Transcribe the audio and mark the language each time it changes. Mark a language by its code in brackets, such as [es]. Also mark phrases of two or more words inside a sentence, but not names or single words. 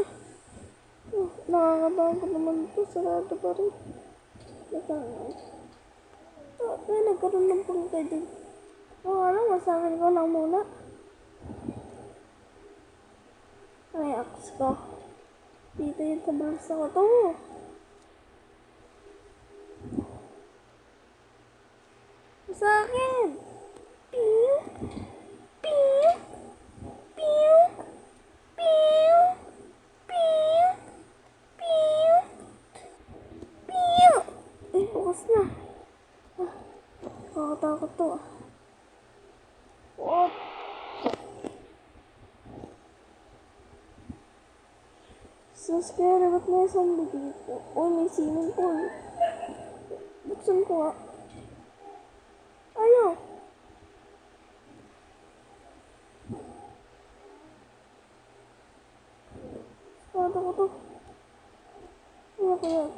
[tl] Nakakabago naman ito, sarado pa rin. Kaya nagkaroon ng punta din. Alam, masakin ko lang muna. Ay, aks ko. Dito yun sa bulsa ko to. Masakin! Piu! Piu! Piu! Piu! Piu! Piu! Piu! Ay, bukas na. Nakakatakot to ah. [en] What? So scary, [tl] ba't may zombie dito? Oh, may [en] swimming pool. [tl] Buksan ko ah. Ayaw. Sarado ko to. Ano kaya ito?